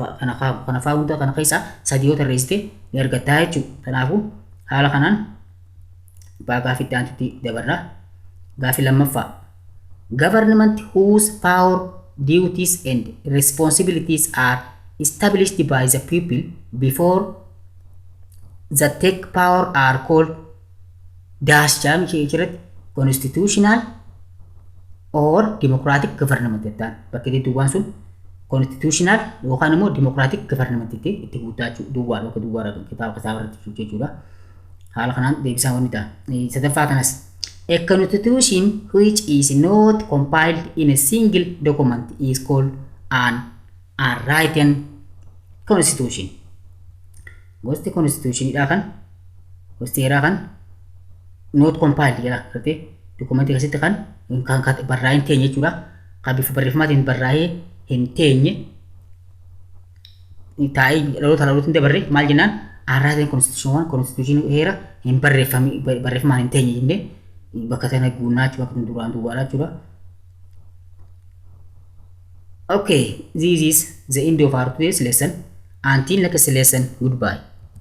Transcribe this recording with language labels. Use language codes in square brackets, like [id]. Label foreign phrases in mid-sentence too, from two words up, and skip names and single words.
[om] Kana faa'uuta kana keessaa sadii yoo tarreessite ni argattaa jechuudha. Kanaafuu haala kanaan gaaffii itti aantutti dabarra. Gaaffii lammaffaa. [en] Government whose power, duties and responsibilities are established by the people before the take power are called dash jam jechuudha. Constitutional or democratic government [om] jettaan bakka itti duwwaan sun constitutional yookaan immoo [en] democratic government [om] itti guutaa duwwaa yookaan duwwaa kitaaba irratti jechuudha. Haala kanaan deebisaa wanni ta'a. Sadaffaa kanas. [en] A constitution which is not compiled in a single document is called an unwritten constitution. [om] Gosti constitution dha kan gosti heeraa kan [en] not compiled [om] jedha gartee dokumentii keessatti kan barraa'ee hin teenye jechuudha. Kan bifa barreeffamaatiin barraa'ee hin teenye taa'ee dhalootaan dabarre maal jennaan [en] unwritten constitution [om] heera hin barreeffamaan hin teenye jennee bakka sana guunnaa jechuudha. Duraan duwwaadha jechuudha. [en] Okay, this is the end of our today's lesson. Until next lesson, goodbye.